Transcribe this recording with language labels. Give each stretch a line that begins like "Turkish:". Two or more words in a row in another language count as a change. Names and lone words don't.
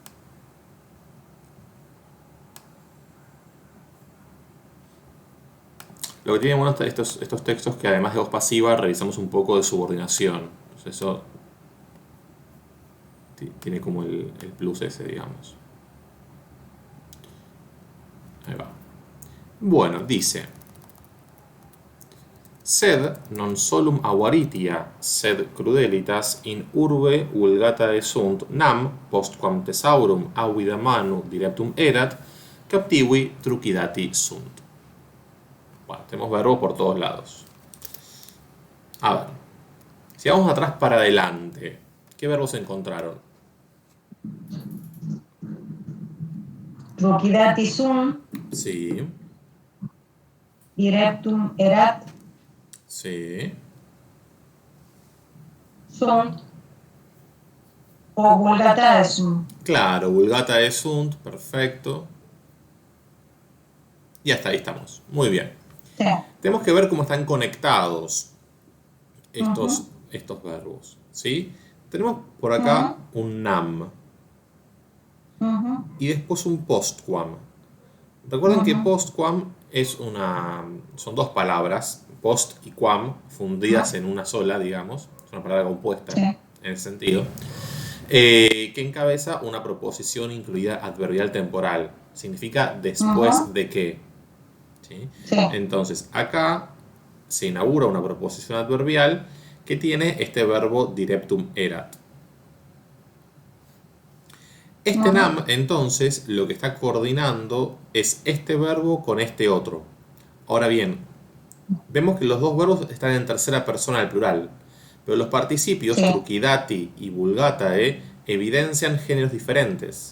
Spanish: Lo que tiene bueno estos textos que además de voz pasiva revisamos un poco de subordinación. Entonces eso tiene como el plus ese, digamos. Ahí va. Bueno, dice:
Latin: Sed non solum aguaritia, sed crudelitas in urbe vulgata sunt nam, postquam thesaurum avida manu direptum erat, captivi trucidati sunt.
Spanish: Bueno, tenemos verbos por todos lados. A ver, si vamos atrás para adelante, ¿qué verbos se encontraron?
Latin: Trucidati sunt,
Spanish: Sí,
Latin: direptum erat,
Spanish: sí,
Latin: sunt, o vulgata sunt. claro, vulgata sunt,
Spanish: perfecto. Y hasta ahí estamos. Muy bien. Sí. Tenemos que ver cómo están conectados estos, Ujú. estos verbos, ¿sí? Tenemos por acá un nam Ujú. y después un postquam. Recuerden que postquam son dos palabras, post y quam, fundidas en una sola, digamos. Es una palabra compuesta Sí. en ese sentido. Que encabeza una proposición incluida adverbial temporal. Significa después de qué. ¿Sí? Sí. Entonces, acá se inaugura una proposición adverbial que tiene este verbo direptum erat. Este nam, entonces, lo que está coordinando es este verbo con este otro. Ahora bien, vemos que los dos verbos están en tercera persona del plural, pero los participios Sí. trucidati y vulgatae evidencian géneros diferentes.